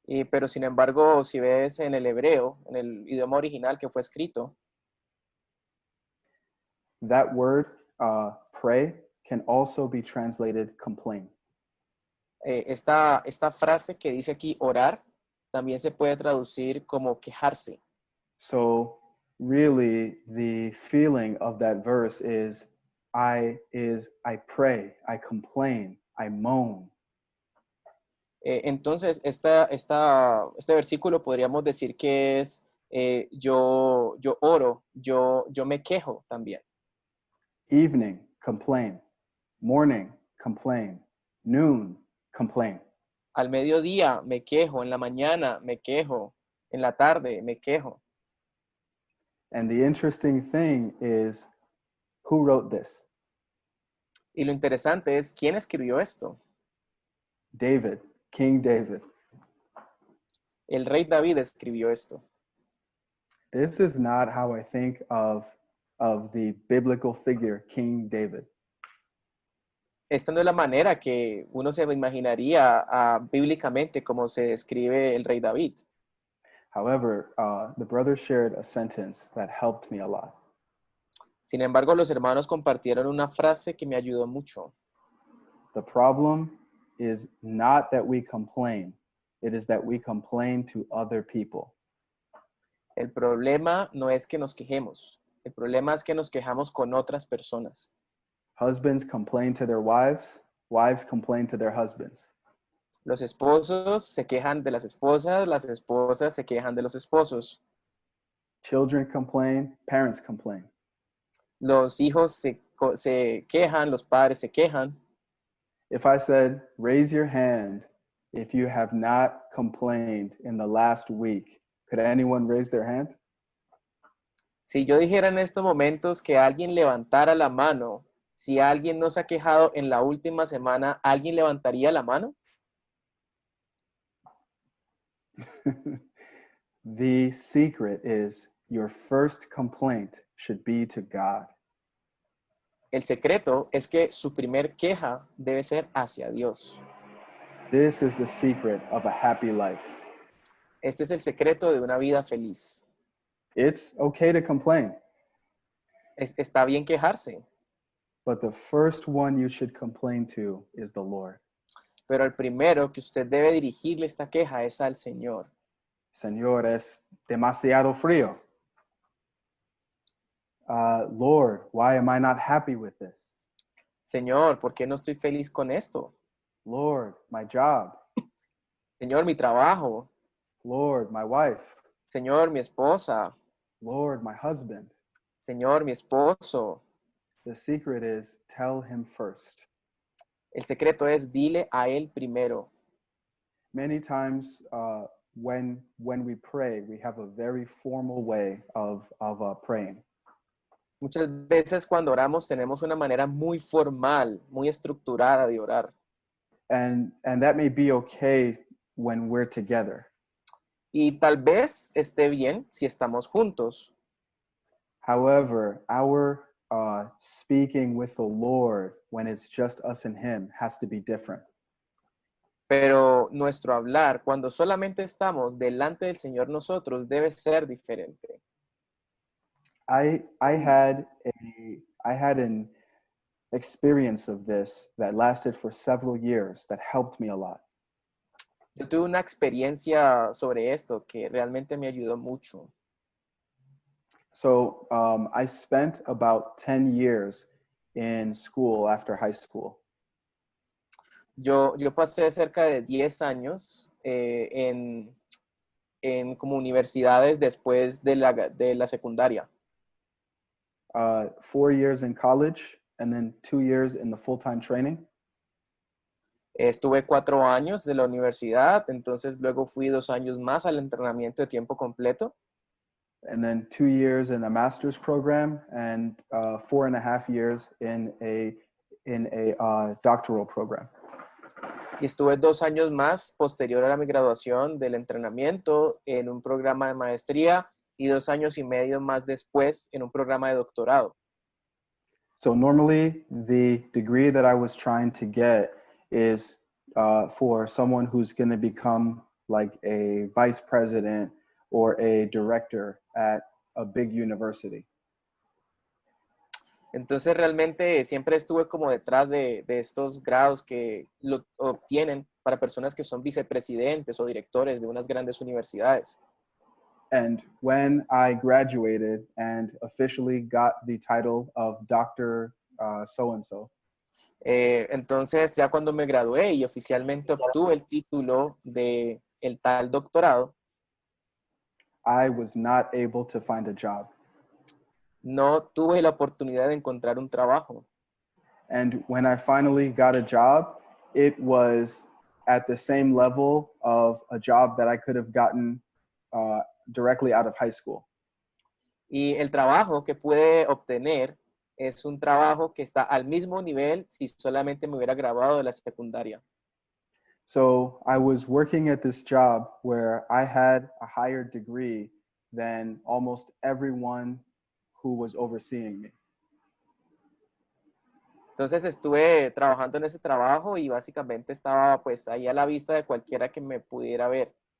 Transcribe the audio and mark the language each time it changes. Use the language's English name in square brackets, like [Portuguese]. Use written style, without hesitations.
[Spanish] Pero sin embargo, si ves en el hebreo, en el idioma original que fue escrito, [English] that word pray can also be translated complain. [Spanish] esta frase que dice aquí orar también se puede traducir como quejarse. [English] So really the feeling of that verse is I pray, I complain, I moan. [Spanish] Entonces, este versículo podríamos decir que es yo oro, yo me quejo también. [English] Evening, complain. Morning, complain. Noon, complain. [Spanish] Al mediodía me quejo, en la mañana me quejo, en la tarde me quejo. [English] And the interesting thing is, who wrote this? [Spanish] Y lo interesante es, ¿quién escribió esto? [English] David, King David. [Spanish] El rey David escribió esto. [English] This is not how I think of the biblical figure, King David. [Spanish] Esta no es la manera que uno se imaginaría bíblicamente como se describe el rey David. [English] However, the brother shared a sentence that helped me a lot. [Spanish] Sin embargo, los hermanos compartieron una frase que me ayudó mucho. [English] The problem is not that we complain, it is that we complain to other people. [Spanish] El problema no es que nos quejemos. El problema es que nos quejamos con otras personas. [English] Husbands complain to their wives, wives complain to their husbands. [Spanish] Los esposos se quejan de las esposas se quejan de los esposos. [English] Children complain, parents complain. [Spanish] Los hijos se quejan, los padres se quejan. [English] If I said, raise your hand if you have not complained in the last week, could anyone raise their hand? [Spanish] Si yo dijera en estos momentos que alguien levantara la mano, si alguien no se ha quejado en la última semana, ¿alguien levantaría la mano? [English] The secret is your first complaint should be to God. [Spanish] El secreto es que su primer queja debe ser hacia Dios. [English] This is the secret of a happy life. [Spanish] Este es el secreto de una vida feliz. [English] It's okay to complain, [Spanish] Está bien quejarse, [English] but the first one you should complain to is the Lord. [Spanish] pero el primero que usted debe dirigirle esta queja es al Señor. Señor, es demasiado frío. [English] Lord, why am I not happy with this? [Spanish] Señor, ¿por qué no estoy feliz con esto? [English] Lord, my job. [Spanish] Señor, mi trabajo. [English] Lord, my wife. [Spanish] Señor, mi esposa. [English] Lord, my husband. [Spanish] Señor, mi esposo. [English] The secret is tell him first. [Spanish] El secreto es dile a él primero. [English] Many times when we pray, we have a very formal way of praying. [Spanish] Muchas veces cuando oramos tenemos una manera muy formal, muy estructurada de orar. [English] And that may be okay when we're together. [Spanish] Y tal vez esté bien si estamos juntos. [English] However, our speaking with the Lord when it's just us and him has to be different. [Spanish] Pero nuestro hablar, cuando solamente estamos delante del Señor nosotros, debe ser diferente. [English] I had an experience of this that lasted for several years that helped me a lot. [Spanish] Yo tuve una experiencia sobre esto que realmente me ayudó mucho. [English] So I spent about 10 years in school after high school. [Spanish] Yo pasé cerca de 10 años en como universidades después de la secundaria. [English] 4 years in college and then 2 years in the full-time training. [Spanish] Estuve 4 años de la universidad, entonces luego fui 2 años más al entrenamiento de tiempo completo. [English] And then 2 years in a master's program and 4.5 years in a doctoral program. [Spanish] Y estuve 2 años más posterior a mi graduación del entrenamiento en un programa de maestría y 2 años y medio más después en un programa de doctorado. [English] So normally the degree that I was trying to get is for someone who's going to become like a vice president or a director at a big university. [Spanish] Entonces realmente siempre estuve como detrás de estos grados que lo obtienen para personas que son vicepresidentes o directores de unas grandes universidades. [English] And when I graduated and officially got the title of Dr. So-and-so, [Spanish] Entonces, ya cuando me gradué y oficialmente obtuve el título de el tal doctorado, [English] I was not able to find a job. [Spanish] no tuve la oportunidad de encontrar un trabajo. [English] And when I finally got a job, it was at the same level of a job that I could have gotten directly out of high school. [Spanish] Y el trabajo que pude obtener es un trabajo que está al mismo nivel si solamente me hubiera graduado de la secundaria. [English] So I was working at this job where I had a higher degree than almost everyone who was overseeing me. [Spanish] Entonces estuve trabajando en ese trabajo y básicamente estaba pues ahí a la vista de cualquiera que me pudiera ver.